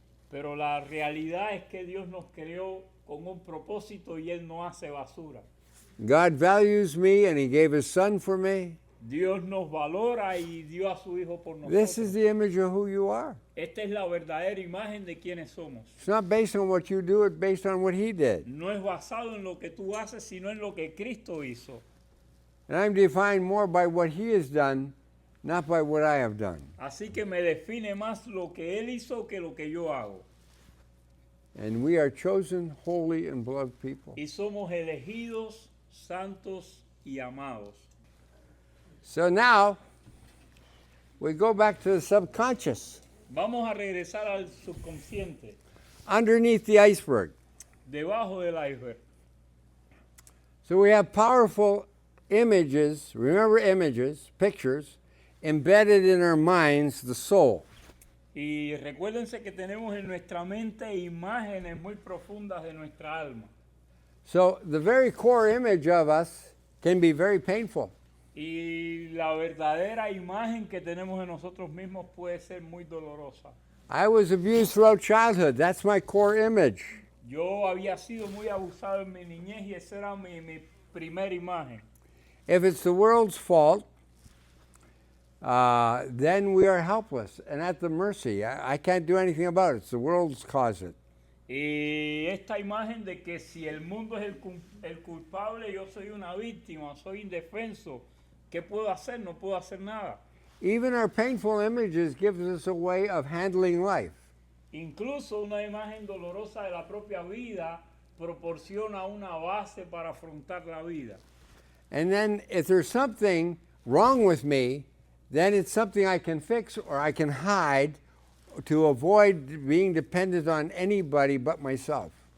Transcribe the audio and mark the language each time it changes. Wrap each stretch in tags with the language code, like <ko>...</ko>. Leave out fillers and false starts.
<es>Pero la realidad es que Dios nos creó con un propósito y Él no hace basura.</es> <en>God values me and He gave His Son for me.</en> <es>Dios nos valora y dio a su Hijo por nosotros.</es> <en>This is the image of who you are.</en> <es>Esta es la verdadera imagen de quienes somos.</es> <en>It's not based on what you do, it's based on what He did.</en> <es>No es basado en lo que tú haces, sino en lo que Cristo hizo.</es> <en>And I'm defined more by what He has done, not by what I have done.</en> <es>Así que me define más lo que Él hizo que lo que yo hago.</es> <en>And we are chosen, holy, and beloved people.</en> <es>Y somos elegidos, santos y amados.</es> <en>So now, we go back to the subconscious,</en> <es>Vamos a regresar al subconsciente,</es> <en>underneath the iceberg.</en> <es>debajo del iceberg.</es> <en>So we have powerful images, remember images, pictures, embedded in our minds, the soul.</en> <es>Y recuérdense que tenemos en nuestra mente imágenes muy profundas de nuestra alma.</es> <en>So the very core image of us can be very painful.</en> <es>Y la verdadera imagen que tenemos de nosotros mismos puede ser muy dolorosa.</es> <en>I was abused throughout childhood. That's my core image.</en> <es>Yo había sido muy abusado en mi niñez y esa era mi primera imagen.</es> <en>If it's the world's fault, then we are helpless and at the mercy. I can't do anything about it. It's the world's caused it.</en> <es>Y esta imagen de que si el mundo es el culpable, yo soy una víctima, soy indefenso. ¿Qué puedo hacer? No puedo hacer nada.</es> <en>Even our painful images gives us a way of handling life.</en> <es>Incluso una imagen dolorosa de la propia vida proporciona una base para afrontar la vida.</es> <en>And then if there's something wrong with me, then it's something I can fix or I can hide to avoid being dependent on anybody but myself.</en>